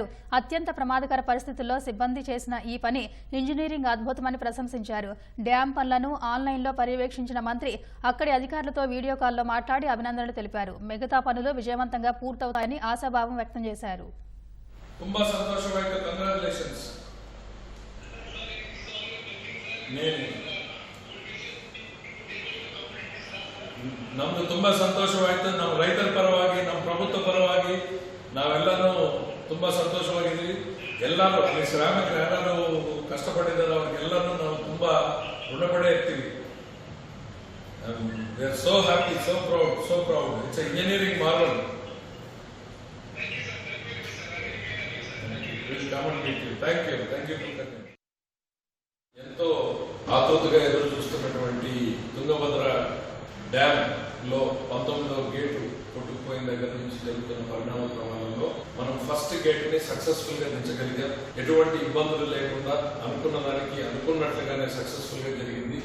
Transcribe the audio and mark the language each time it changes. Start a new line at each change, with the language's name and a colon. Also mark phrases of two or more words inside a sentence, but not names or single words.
Telugu: అత్యంత ప్రమాదకర పరిస్థితుల్లో సిబ్బంది చేసిన ఈ పని ఇంజనీరింగ్ అద్భుతమని ప్రశంసించారు. డ్యాం పనులను ఆన్లైన్లో పర్యవేక్షించిన మంత్రి అక్కడి అధికారులతో వీడియో కాల్లో మాట్లాడి అభినందనలు తెలిపారు. మిగతా పనులు విజయవంతంగా పూర్తవుతాయని ఆశాభావం వ్యక్తం చేశారు.
Kannada: ನಮ್ದು ತುಂಬಾ ಸಂತೋಷವಾಯಿತು. ನಮ್ಮ ರೈತರ ಪರವಾಗಿ, ನಮ್ಮ ಪ್ರಭುತ್ವ ಪರವಾಗಿ ನಾವೆಲ್ಲರೂ ತುಂಬಾ ಸಂತೋಷವಾಗಿದ್ದೀವಿ. ಎಲ್ಲರೂ ಅಲ್ಲಿ ಶ್ರಾಮಿಕರು ಯಾರು ಕಷ್ಟಪಟ್ಟಿದ್ದಾರೆ ಅವ್ರಿಗೆಲ್ಲರೂ ನಾವು ತುಂಬಾ ಋಣಪಡೆ ಇರ್ತೀವಿ.
English: They are so happy, so proud. It's an engineering marvel. Thank you.
Telugu: ఎంతో ఆతృతగా ఎదురు చూస్తున్నటువంటి తుంగభద్ర డ్యామ్ లో 19వ గేటు కొట్టుకుపోయిన దగ్గర నుంచి జరుగుతున్న పరిణామ క్రమాలలో మనం
English: first gate
Telugu: ని సక్సెస్ఫుల్ గా దించగలిగాం. ఎటువంటి ఇబ్బందులు లేకుండా అనుకున్న దానికి అనుకున్నట్లుగానే సక్సెస్ఫుల్ గా జరిగింది.